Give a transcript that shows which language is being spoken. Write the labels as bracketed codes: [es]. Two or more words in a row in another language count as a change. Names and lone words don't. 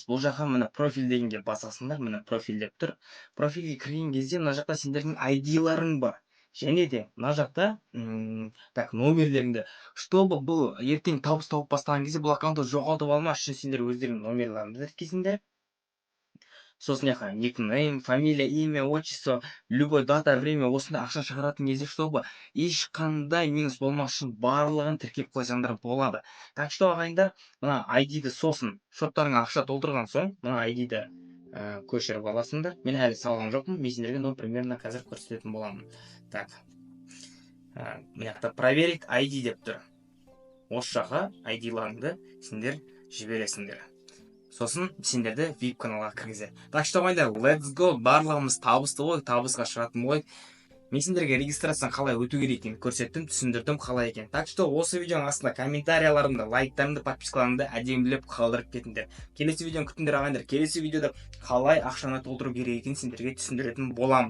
[kk] Бұл жаққа міне профиль дегенге басасыңдар, міне профиль деп тұр. Профильге кірген кезде мына жақта сендердің ID-ларың бар. Және де мына жақта номерлеріңді, чтобы бұл ертең табыс тауып бастаған кезде бұл аккаунтты жоғалтып алмас үшін сендер өздеріңнің номерларыңды тіркейсіңдер. Сосын яққа [ru] никнейм, фамилия, имя, отчество, любой дата, время, [kk] осында ақша шығаратын кезде, чтобы ешқандай минус болмас үшін барлығын тіркеп қойсаңдар болады. [ru] Так что, [kk] ағайындар, мына ID-ді сосын шоттарыңа ақша толтырған соң, мына ID-ді көшіріп аласыңдар. Мен әлі салған жоқпын, мен сендерге примерно қазір көрсететін боламын. Так, мына проверить ID деп тұр. Осы жаққа ID-ларыңды сендер жібересіңдер. сосын сендерді VIP каналға кіргізеді. [ru] Так что [kk] ойда, [en] let's go, [kk] барлығымыз табысты ғой, табысқа шығатын ғой. Мен сендерге регистрацияны қалай өту керек екенін көрсеттім, түсіндірдім қалай екен. [ru] Так что [kk] осы видеоның астында комментарияларымды, лайктарымды, подпискаларымды әдемілеп қалдырып кетіңдер. Келесі видеоны күтіңдер ағайындар. Келесі видеода қалай ақшаны толтыру керек екенін сендерге түсіндіретін боламын.